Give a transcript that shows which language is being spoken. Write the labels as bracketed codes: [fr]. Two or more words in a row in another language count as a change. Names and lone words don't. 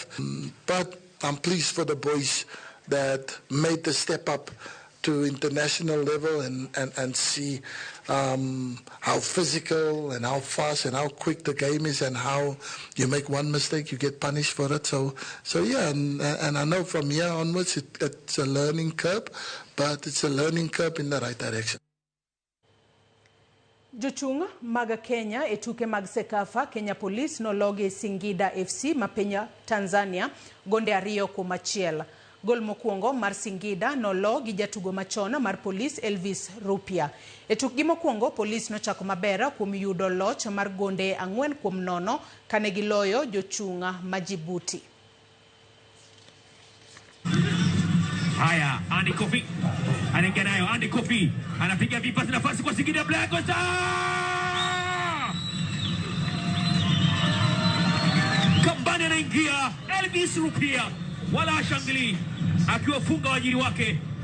[en] But I'm pleased for the boys that made the step up to international level and see how physical and how fast and how quick the game is, and how you make one mistake, you get punished for it. So yeah, and I know from here onwards it's a learning curve, but it's a learning curve in the right direction. [luo] Jochung mag Kenya etuke mag Sekafa, Kenya Police nologi Singida FC mapenya Tanzania gonde 2-1. Gol mokwongo mar Singida nologi jatugo machona mar Police Elvis Rupia. Etukgi mokwongo Police nochako maber kuom yudo loch mar gonde 4-0 kane giloyo jochunga Majibuti. [sw] Haya, Andy Kofi anaingia nayo. Andy Kofi anapiga vipasi, nafasi kwa Singida Black Stars. Kambani anaingia Elvis Rupia, wala shangili akiwafunga wajiri wake.